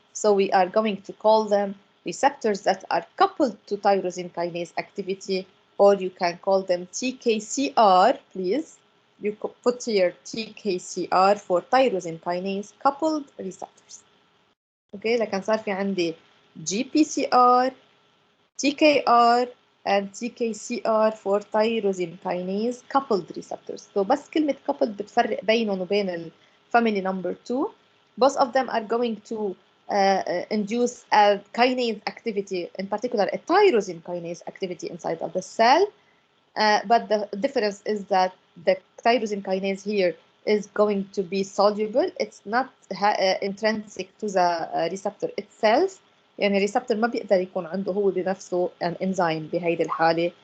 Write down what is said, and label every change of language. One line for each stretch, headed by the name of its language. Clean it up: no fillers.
English: So we are going to call them receptors that are coupled to tyrosine kinase activity, or you can call them TKCR, please. You put here TKCR for tyrosine kinase coupled receptors. Okay,
Arabic: لكن صار في عندي
English: GPCR, TKR, and TKCR for tyrosine kinase coupled receptors.
Arabic: So بس كلمة coupled بتفرق بينهم وبين ال
English: family number 2. Both of them are going to induce a kinase activity, in particular a tyrosine kinase activity inside of the cell. But the difference is that the tyrosine kinase here is going to be soluble. It's not intrinsic to the receptor itself.
Arabic: يعني الريسبتور ما بيقدر يكون عنده هو بنفسه
English: an enzyme
Arabic: بهيدي الحالة.